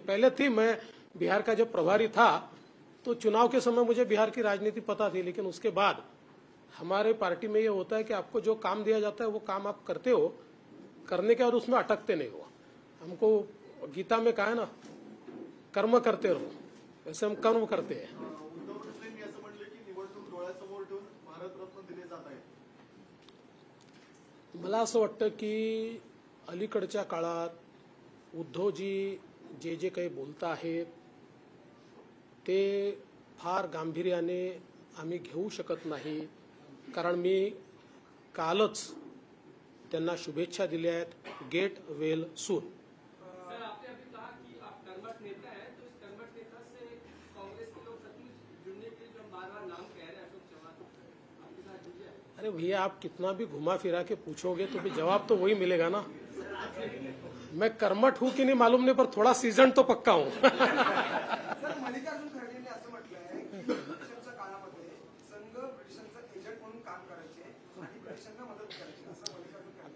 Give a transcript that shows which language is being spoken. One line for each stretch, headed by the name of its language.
Hindi: पहले थी, मैं बिहार का जब प्रभारी था तो चुनाव के समय मुझे बिहार की राजनीति पता थी, लेकिन उसके बाद हमारे पार्टी में ये होता है कि आपको जो काम दिया जाता है वो काम आप करते हो, करने के बाद उसमें अटकते नहीं हो। हमको गीता में कहा है ना, कर्म करते रहो, वैसे हम कर्म करते हैं।
Marathi: उद्धव ठाकरेंनी असं म्हटलं की निवडणूक डोळ्यासमोर ठेवून भारतरत्न दिले जात आहे। मला असं वाटतं की अलीकडच्या काळात उद्धवजी जे जे काही बोलत आहेत ते फार गांभीर्याने आम्ही घेऊ शकत नाही, कारण मी कालच त्यांना शुभेच्छा दिल्या आहेत।
English: Get well soon.
Hindi: सर, आपने अभी कहा कि आप कर्मठ नेता हैं, तो इस कर्मठ नेता से कांग्रेस के लोग सचमुच जुड़ने के लिए जो बार-बार नाम कह रहे हैं अशोक चौहान, आपके साथ जुड़ जाए? अरे भैया, आप कितना भी घुमा फिरा के पूछोगे तो भी जवाब तो वही मिलेगा ना। मैं कर्मठ हूं कि नहीं मालूम नहीं, पर थोड़ा सीजन तो पक्का हूं।
Marathi: सर मल्लिकार्जुन खरगेंनी असं म्हटलं आहे की ब्रिटिशांच्या काळामध्ये संघ ब्रिटिशांचा एजंट म्हणून काम करायचे आणि ब्रिटिशांना मदत करायची, असं मल्लिकार्जुन खरगे